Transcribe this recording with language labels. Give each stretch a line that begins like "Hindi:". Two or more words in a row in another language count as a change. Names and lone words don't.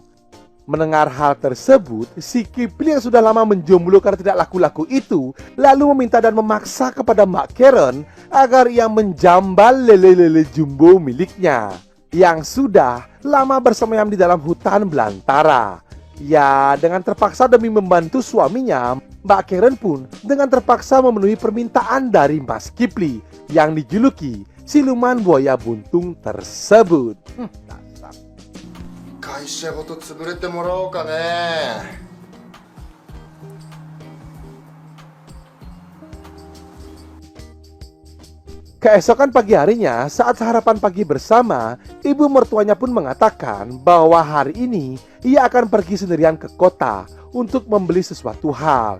Indonesian: Mendengar hal tersebut, si Kipli yang sudah lama menjomblo karena tidak laku-laku itu lalu meminta dan memaksa kepada Mbak Karen agar ia menjambal lele-lele jumbo miliknya yang sudah lama bersemayam di dalam hutan belantara. Ya, dengan terpaksa demi membantu suaminya, Mbak Karen pun dengan terpaksa memenuhi permintaan dari Mas Kipli yang dijuluki siluman buaya buntung tersebut.
Japanese: 会社ごと潰れてもらおうかね。
Indonesian: Keesokan pagi harinya, saat sarapan pagi bersama, ibu mertuanya pun mengatakan bahwa hari ini ia akan pergi sendirian ke kota untuk membeli sesuatu hal.